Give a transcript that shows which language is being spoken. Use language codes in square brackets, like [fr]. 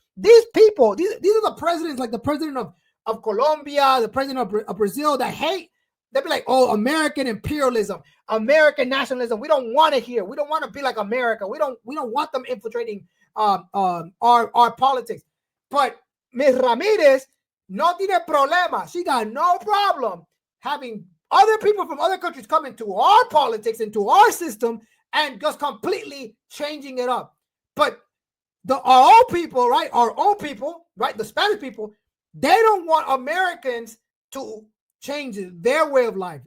[en] These people, these are the presidents, like the president of Colombia, the president of Brazil, that hate. They'll be like, oh, American imperialism, American nationalism. We don't want it here. We don't want to be like America. We don't want them infiltrating our politics. But Ms. [es] Ramirez no tiene problema. [en] She got no problem having other people from other countries come into our politics, into our system, and just completely changing it up. But our own people, right? The Spanish people, they don't want Americans to change their way of life.